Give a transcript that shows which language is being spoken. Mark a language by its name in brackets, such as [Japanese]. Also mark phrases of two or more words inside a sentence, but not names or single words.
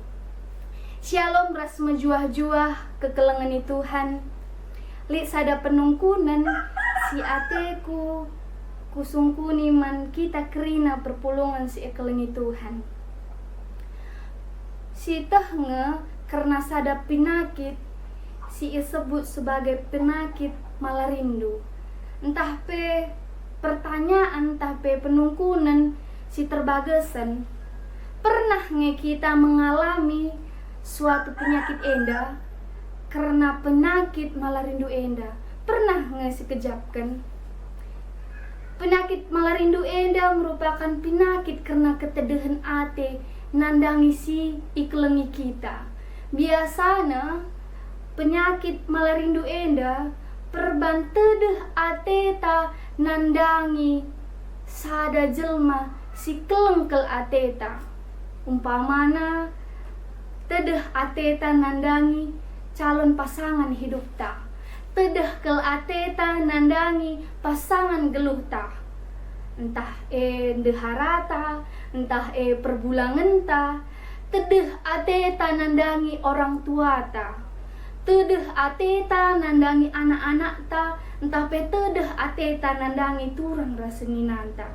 [Batak Karo] Shalom ras mejuah-juah kekelengan Tuhan. Li sada penungkunan si ateku kusungkuni man kita kerina perpulungan si ekelengi Tuhan. Si tehenge karena sada penyakit si [Indonesian] disebut sebagai [Batak Karo] penyakit malarindu. Entah pe pertanyaan, entah pe penungkunan si terbagasan. Pernah nge kita [Indonesian] mengalami suatu penyakit [Batak Karo] enda karena penyakit malarindu enda pernah ngasi kejapkan. Penyakit malarindu enda merupakan penyakit karena ketedehan ate nandangi si iklengi kita. Biasanya penyakit malarindu enda perban tedeh ateta nandangi sada jelma si kelengkel ateta. Umpamana tedeh ateta nandangi [Indonesian] calon pasangan hidup [Batak Karo] ta, tedeh kel ateta nandangi pasangan geluh ta, entah ndeharata, entah perbulangan ta, tedeh ateta nandangi orang tua ta, tedeh ateta nandangi anak-anak ta, entah pe tedeh ateta nandangi turun raseninan ta.